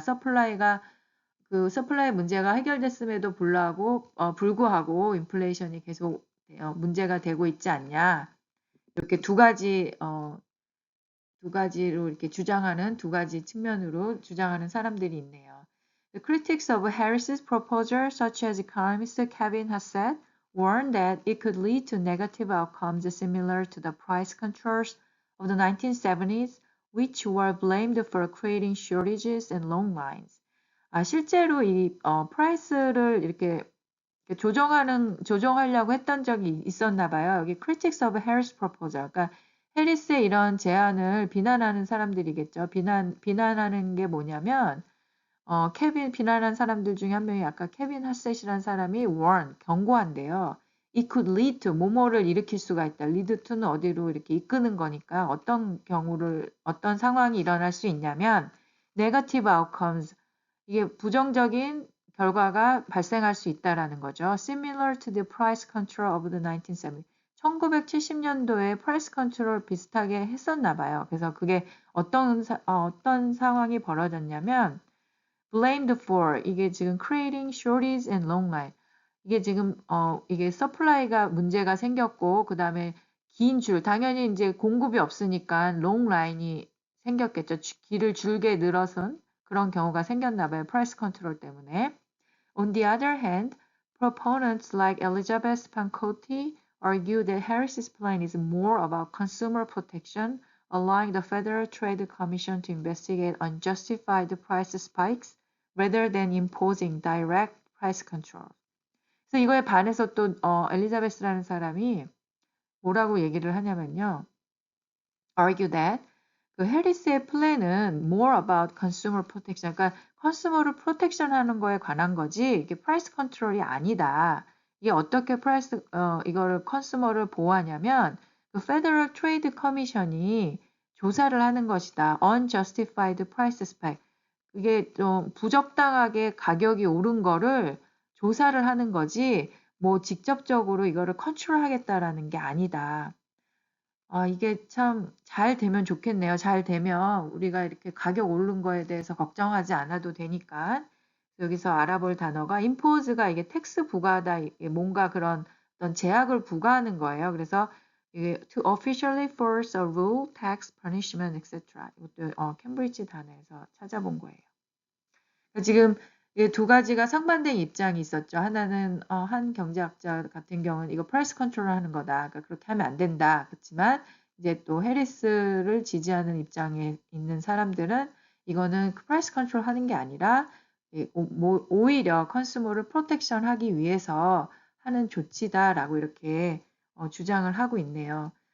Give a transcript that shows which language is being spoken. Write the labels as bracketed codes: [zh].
[ko] 서플라이 문제가 해결됐음에도 불구하고 인플레이션이 계속 문제가 되고 있지 않냐. 이렇게 두 가지로 이렇게 두 가지 측면으로 주장하는 사람들이 있네요. [en] The critics of Harris's proposal, such as economist Kevin Hassett, warned that it could lead to negative outcomes similar to the price controls of the 1970s, which were blamed for creating shortages and long lines. [ko] 실제로 프라이스를 이렇게 조정하려고 했던 적이 있었나 봐요. [en] 여기 critics of Harris proposal. [ko] 그러니까 해리스의 이런 제안을 비난하는 사람들이겠죠. 비난하는 게 뭐냐면, 비난한 사람들 중에 한 명이 아까 케빈 하셋이라는 사람이 경고한대요. [en] It could lead to, [ko] 뭐뭐를 일으킬 수가 있다. lead to는 어디로 이렇게 이끄는 거니까 어떤 상황이 일어날 수 있냐면, [en] negative outcomes, [ko] 이게 부정적인 결과가 발생할 수 있다라는 거죠. [en] Similar to the price control of the 1970s. [ko] 1970년도에 price control 비슷하게 했었나 봐요. 그래서 그게 어떤 상황이 벌어졌냐면 blamed for, 이게 지금 [en] creating shortage and long line. [ko] 이게 지금 이게 서플라이가 문제가 생겼고 그다음에 긴 줄, 당연히 이제 공급이 없으니까 long line이 생겼겠죠. 길을 줄게 늘어선 그런 경우가 생겼나 봐요. [en] price control 때문에. On the other hand, proponents like Elizabeth Pancotti argue that Harris's plan is more about consumer protection, allowing the Federal Trade Commission to investigate unjustified price spikes rather than imposing direct price control. [ko] 그래서 이거에 반해서 또 엘리자베스라는 사람이 뭐라고 얘기를 하냐면요. argue that 그 해리스의 플랜은 [en] more about consumer protection, [ko] 그러니까 컨슈머를 프로텍션 하는 거에 관한 거지 이게 프라이스 컨트롤이 아니다. 이게 어떻게 이거를 컨슈머를 보호하냐면 그 페더럴 트레이드 커미션이 조사를 하는 것이다. [en] unjustified price spike. [ko] 이게 좀 부적당하게 가격이 오른 거를 조사를 하는 거지 뭐 직접적으로 이거를 컨트롤하겠다라는 게 아니다. 이게 참 잘 되면 좋겠네요. 잘 되면 우리가 이렇게 가격 오른 거에 대해서 걱정하지 않아도 되니까. 여기서 알아볼 단어가 impose가 이게 텍스 부과하다, 이게 뭔가 그런 어떤 제약을 부과하는 거예요. [en] 그래서 이게 to officially force a rule, tax, punishment, etc. [ko] 이것도 캠브리지 단어에서 찾아본 거예요. 지금 두 가지가 상반된 입장이 있었죠. 하나는 한 경제학자 같은 경우는 이거 프라이스 컨트롤 하는 거다. 그러니까 그렇게 하면 안 된다. 그렇지만 이제 또 해리스를 지지하는 입장에 있는 사람들은 이거는 프라이스 컨트롤 하는 게 아니라 오히려 컨슈머를 프로텍션 하기 위해서 하는 조치다라고 이렇게 주장을 하고 있네요.